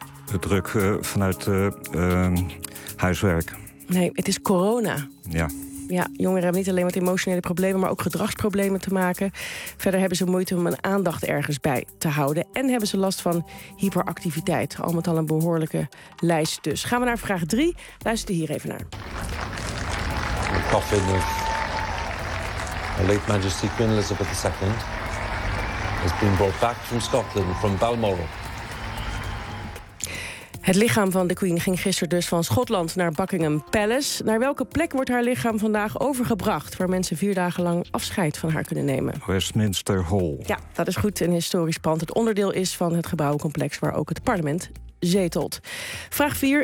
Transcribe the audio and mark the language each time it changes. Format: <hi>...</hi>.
<nl>De druk vanuit huiswerk. Nee, het is corona. Ja. Ja, jongeren hebben niet alleen met emotionele problemen, maar ook gedragsproblemen te maken. Verder hebben ze moeite om hun aandacht ergens bij te houden. En hebben ze last van hyperactiviteit. Al met al een behoorlijke lijst dus. Gaan we naar vraag 3. Luister hier even naar.</nl> <en>De coffin of Her Late Majesty Queen Elizabeth II has been brought back from Scotland, from Balmoral.</en> <nl>Het lichaam van de Queen ging gisteren dus van Schotland naar Buckingham Palace. Naar welke plek wordt haar lichaam vandaag overgebracht, waar mensen 4 dagen lang afscheid van haar kunnen nemen? Westminster Hall. Ja, dat is goed, een historisch pand. Het onderdeel is van het gebouwencomplex waar ook het parlement zetelt. Vraag 4.</nl>